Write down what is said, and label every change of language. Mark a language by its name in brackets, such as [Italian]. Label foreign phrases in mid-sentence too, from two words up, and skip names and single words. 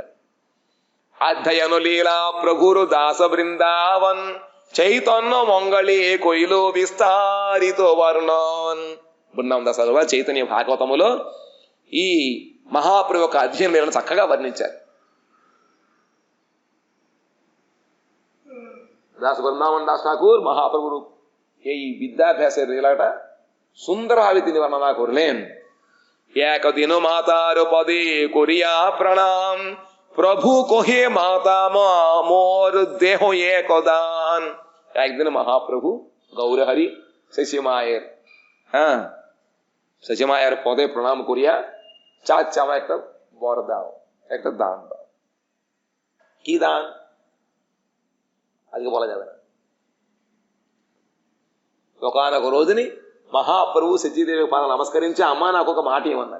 [Bangla] অধ্যয়ন লীলা প্রভুর দাস বৃন্দাবন চৈতন্য মঙ্গলে কৈল বিস্তারিত বর্ণন. [Telugu] బృందావన్ దాస చైతన్య భాగవతములో ఈ మహాప్రభు యొక్క అధ్యయన లీలను చక్కగా వర్ణించారు. [Bangla] దాస్ బృందావన్ దాస్ ఠాకూర్ మహాప్రభు এই বিদ্যাভ্যাসের লীলাটা সুন্দরভাবে তিনি বর্ণনা করলেন। একদিন মাতার পদে করিয়া প্রণাম প্রভু কহে মাতা মোর দেহ একদান। একদিন মহাপ্রভু গৌরহরি শশীমায়ের শশীমায়ের পদে প্রণাম করিয়া চাচ্ছে আমার একটা বর দাও, একটা দান দাও। কি দান আজকে বলা যাবে না। [Telugu] ఒకనొక రోజుని మహాప్రభు సతీదేవి పాదం నమస్కరించి అమ్మ నాకు ఒక మాట ఏమన్నారు.